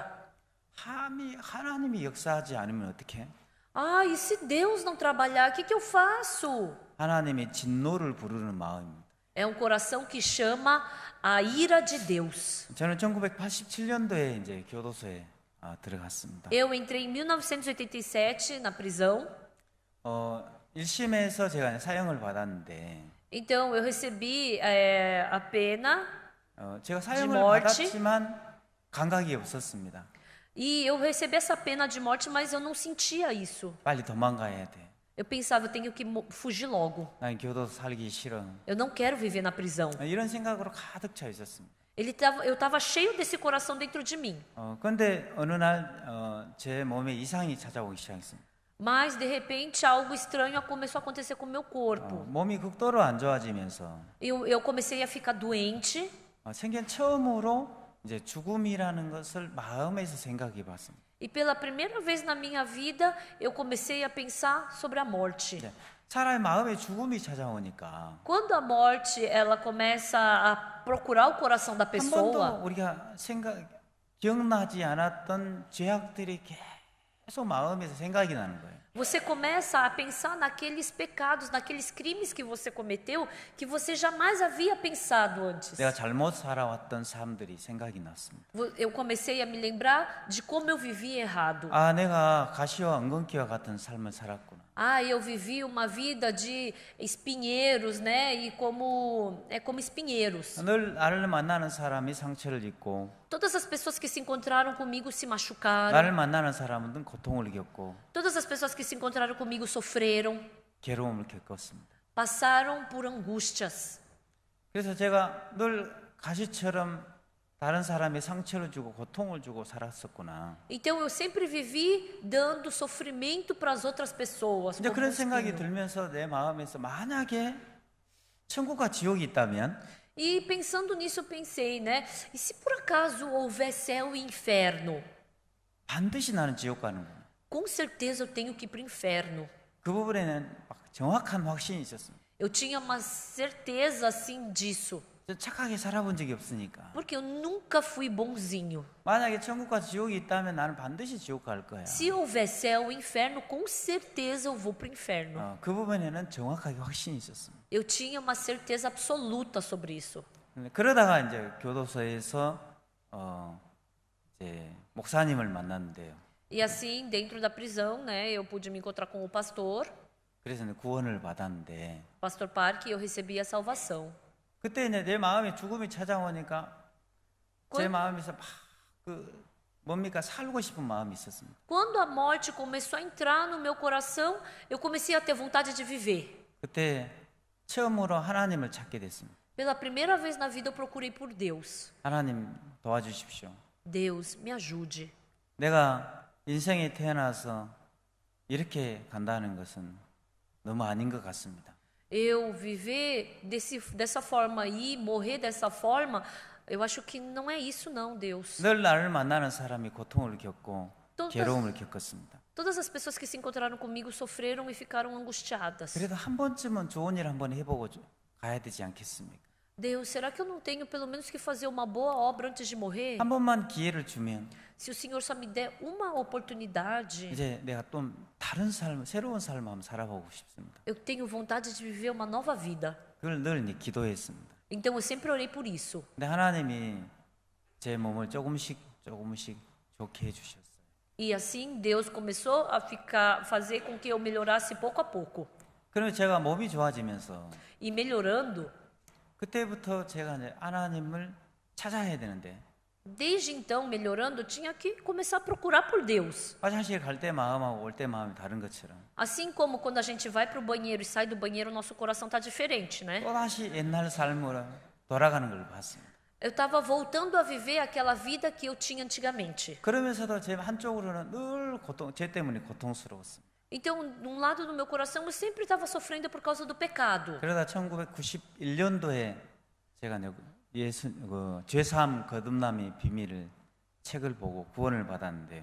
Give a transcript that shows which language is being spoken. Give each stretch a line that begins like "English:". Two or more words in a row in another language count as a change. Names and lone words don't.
Korean: 하나님이 역사하지 않으면 어떻게 해?
Portuguese: Ah, e se Deus não trabalhar, o que eu faço?
Korean: 하나님의 진노를 부르는 마음입니다.
Portuguese: É um coração que chama a ira de Deus.
Korean: 저는 1987년도에 이제 교도소에 들어갔습니다.
Portuguese: Eu entrei em 1987 na prisão.
Korean: 1심에서 제가 사형을 받았는데
Portuguese: Então eu recebi a pena
Korean: 제가 사형을
Portuguese: morte.
Korean: 받았지만 감각이 없었습니다.
Portuguese: e eu recebi essa pena de morte, mas eu não sentia isso.
Korean: 빨리 도망가야 돼.
Portuguese: Eu pensava, eu tenho que fugir logo.
Korean: 난 교도소 살기 싫어.
Portuguese: Eu não quero viver na prisão.
Korean: 이런 생각으로 가득 차 있었습니다.
Portuguese: Eu estava cheio desse coração dentro de mim.
Korean: 그런데 어느 날 제 몸에 이상이 찾아오기 시작했습니다.
Portuguese: Mas de repente algo estranho começou a acontecer com o meu corpo.
Korean: 몸이 극도로 안 좋아지면서
Portuguese: Eu comecei a ficar doente.
Korean: 생전 처음으로 이제 죽음이라는 것을 마음에서 생각해 봤습니다.
Portuguese: E pela primeira vez na minha vida, eu comecei a pensar sobre a morte.
Korean: 차라리 마음에 죽음이 찾아오니까
Portuguese: Quando a morte ela começa a procurar o coração da
Korean: 한 번도
Portuguese: pessoa,
Korean: 우리가 기억나지 않았던 죄악들이 계속 마음에서 생각이 나는 거예요.
Portuguese: você começa a pensar naqueles pecados, naqueles crimes que você cometeu, que você jamais havia pensado antes.
Korean: 내가 잘못 살아왔던 삶들이 생각이 났습니다.
Portuguese: Eu comecei a me lembrar de como eu vivi errado.
Korean: 내가 가시와 엉겅퀴와 같은 삶을 살았구나.
Portuguese: Ah, eu vivi uma vida de espinheiros, né? E como espinheiros.
Korean: 늘 나를 만나는 사람이 상처를 입고
Portuguese: Todas as pessoas que se encontraram comigo se machucaram.
Korean: 나를 만나는 사람은 고통을 겪고
Portuguese: Todas as pessoas que se encontraram comigo sofreram,
Korean: 괴로움을 겪었습니다.
Portuguese: passaram por angústias.
Korean: 그래서 제가 늘 가시처럼 다른 사람의 상처를 주고 고통을 주고 살았었구나.
Portuguese: Então eu sempre vivi dando sofrimento para as outras pessoas.
Korean: 이제
Portuguese: como
Korean: 그런
Portuguese: um
Korean: 생각이
Portuguese: espinho.
Korean: 들면서 내 마음에서 만약에 천국과 지옥이 있다면
Portuguese: E pensando nisso, eu pensei, né? E se por acaso houver céu e inferno?
Korean: 반드시 나는 지옥 가는 거야.
Portuguese: Com certeza eu tenho que ir para o inferno.
Korean: 그 부분에는 막 정확한 확신이 있었습니다.
Portuguese: Eu tinha uma certeza assim disso.
Korean: 저 착하게 살아본 적이 없으니까.
Portuguese: Porque eu nunca fui bonzinho.
Korean: 만약에 천국과 지옥이 있다면 나는 반드시 지옥 갈 거야.
Portuguese: Se houver céu e inferno, com certeza eu vou para o inferno.
Korean: 그 부분에는 정확하게 확신이 있었습니다.
Portuguese: Eu tinha uma certeza absoluta sobre isso.
Korean: 그러다가 이제 교도소에서 이제 목사님을 만났는데요.
Portuguese: E assim, dentro da prisão, né, eu pude me encontrar com o pastor
Korean: 구원을 받았는데
Portuguese: Pastor Park, e eu recebi a salvação.
Korean: 그때 이제 내 마음에 죽음이 찾아오니까 제
Portuguese: Quando,
Korean: 마음에서 막 뭡니까 살고 싶은 마음이 있었습니다.
Portuguese: quando a morte começou a entrar no meu coração, eu comecei a ter vontade de viver.
Korean: 그때 처음으로 하나님을 찾게 됐습니다.
Portuguese: Pela primeira vez na vida eu procurei por Deus.
Korean: 하나님 도와주십시오.
Portuguese: Deus, me ajude.
Korean: 내가 인생에 태어나서 이렇게 간다는 것은 너무 아닌 것 같습니다.
Portuguese: Eu viver dessa forma aí, morrer dessa forma, eu acho que não é isso não, Deus.
Korean: 늘 나를 만나는 사람이 고통을 겪고
Portuguese: Todas,
Korean: 괴로움을 겪었습니다.
Portuguese: todas as pessoas que se encontraram comigo sofreram e ficaram angustiadas.
Korean: 그래도 한 번쯤은 좋은 일 한번 해보고 가야 되지 않겠습니까?
Portuguese: Deus, será que eu não tenho pelo menos que fazer uma boa obra antes de morrer?
Korean: 한 번만 기회를 주면
Portuguese: Se o Senhor só me der uma oportunidade,
Korean: 이제 내가 또 다른 삶, 새로운 삶을 한번 살아보고 싶습니다.
Portuguese: eu tenho vontade de viver uma nova vida.
Korean: 그걸 늘 이제 기도했습니다.
Portuguese: Então eu sempre orei por isso.
Korean: 근데 하나님이 제 몸을 조금씩 좋게 해주셨어요.
Portuguese: E assim Deus começou a fazer com que eu melhorasse pouco a pouco.
Korean: 그러면 제가 몸이 좋아지면서
Portuguese: E melhorando,
Korean: 그때부터 제가 이제 하나님을 찾아야 되는데
Portuguese: desde então, melhorando, eu tinha que começar a procurar por Deus.
Korean: 화장실 갈 때 마음하고 올 때 마음이 다른 것처럼
Portuguese: Assim como quando a gente vai para o banheiro e sai do banheiro, nosso coração está diferente, né?
Korean: 또다시 옛날 삶으로 돌아가는 걸 봤습니다.
Portuguese: Eu estava voltando a viver aquela vida que eu tinha antigamente.
Korean: 그러면서도 제 한쪽으로는 늘 제 때문에 고통스러웠습니다.
Portuguese: Então, num lado do meu coração, eu sempre estava sofrendo por causa do pecado.
Korean: 그러다 1991년도에 제가 죄사함 거듭남의 비밀을 책을 보고 구원을 받았는데요.